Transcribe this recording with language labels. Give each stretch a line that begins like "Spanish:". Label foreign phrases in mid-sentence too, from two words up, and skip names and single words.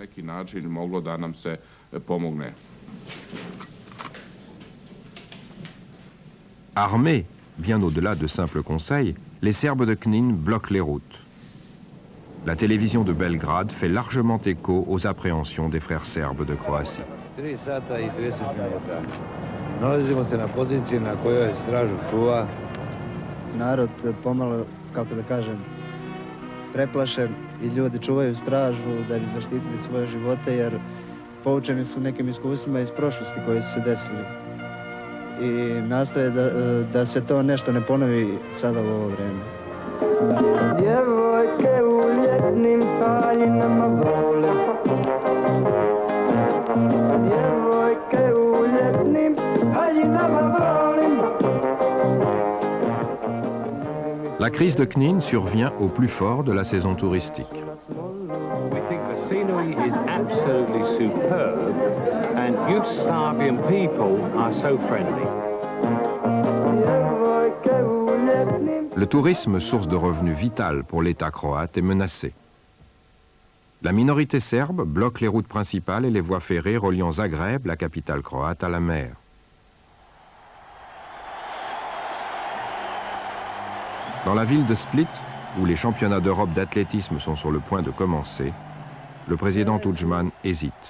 French: Armés, bien au-delà de simples conseils, les Serbes de Knin bloquent les routes. La télévision de Belgrade fait largement écho aux appréhensions des frères serbes de Croatie.
Serbian: 3 sata i 30 minuta. Nalazimo se na poziciji na kojoj stražu čuva. Narod pomalo, kako da kažem, preplašen i ljudi čuvaju stražu da bi zaštitili svoje živote jer poučeni su nekim iskustvima iz prošlosti koji su se desili. I nastoje da se to nešto ne ponovi sada u ovo vreme.
Croatian: Djevojke u ljetnim haljinama vole
French: La crise de Knin survient au plus fort de la saison touristique.
English: We think the scenery is absolutely superb and Yugoslavian people are so friendly.
French: Le tourisme, source de revenus vital pour l'État croate, est menacé. La minorité serbe bloque les routes principales et les voies ferrées reliant Zagreb, la capitale croate, à la mer. Dans la ville de Split, où les championnats d'Europe d'athlétisme sont sur le point de commencer, le président Tudjman hésite.